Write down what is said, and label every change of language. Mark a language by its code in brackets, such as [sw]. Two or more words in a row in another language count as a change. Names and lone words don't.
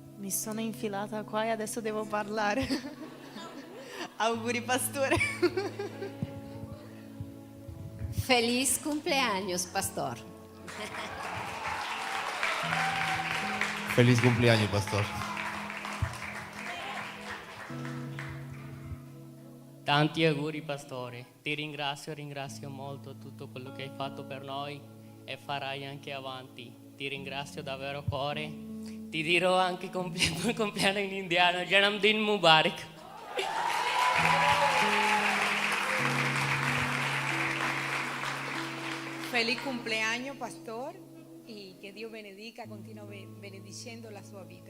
[it] mi sono infilata qua e adesso devo parlare. Auguri pastore. [es] Feliz cumpleaños, pastor. Feliz cumpleaños, pastor. [it] Tanti auguri pastore, ti ringrazio molto tutto quello che hai fatto per noi e farai anche avanti. Ti ringrazio davvero cuore. Ti dirò anche compleanno in indiano, [hi] जन्मदिन मुबारक. [es] Feliz cumpleaños, pastor, y que Dios benedica, continúe bendiciendo la sua vida.